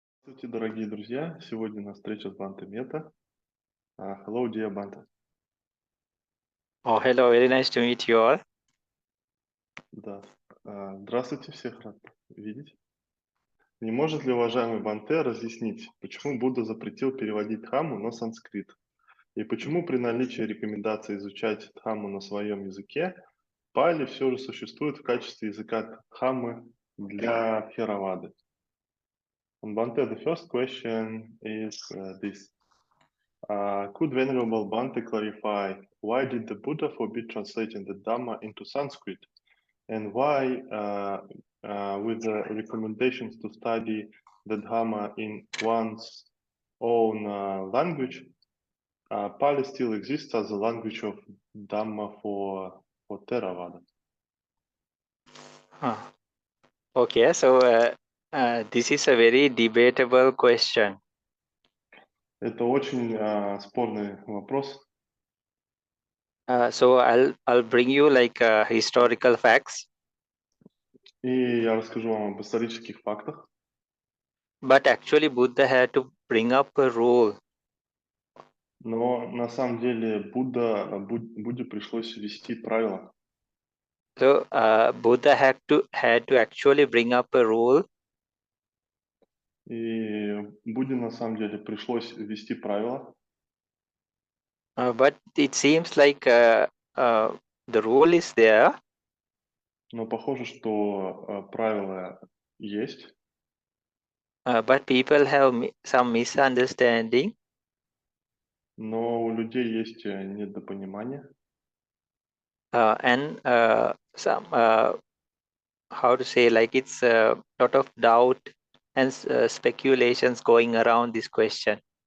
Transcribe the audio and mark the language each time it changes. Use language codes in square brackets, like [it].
[ru] Здравствуйте, дорогие друзья! Сегодня у нас встреча с Бханте Мета. [en] Hello, dear Bhante. Oh, hello, very nice to meet you all. [ru] Да. Здравствуйте, всех рад видеть. Не может ли уважаемый Бханте разъяснить, почему Будда запретил переводить Дхамму на санскрит? И почему при наличии рекомендации изучать Дхамму на своем языке, пали все же существует в качестве языка Дхаммы для Тхеравады? [en] And Bhante, the first question is this. Could Venerable Bhante clarify why did the Buddha forbid translating the Dhamma into Sanskrit, and why, with the recommendations to study the Dhamma in one's own language, Pali still exists as a language of Dhamma for Theravada? Okay, so this is a very debatable question. [ru] Это очень спорный вопрос. [en] So I'll bring you like historical facts, [ru] И я расскажу вам об исторических фактах. [en] but actually Buddha had to bring up a rule. [ru] Но на самом деле Будде пришлось ввести правила. [en] So Buddha had to actually bring up a rule, [ru] И Будде на самом деле пришлось ввести правила, [en] but it seems like the rule is there, [ru] но похоже, что правила есть, [en] but people have some misunderstanding, [ru] но у людей есть недопонимание, [en] and some how to say, like it's a lot of doubt and speculations going around this question.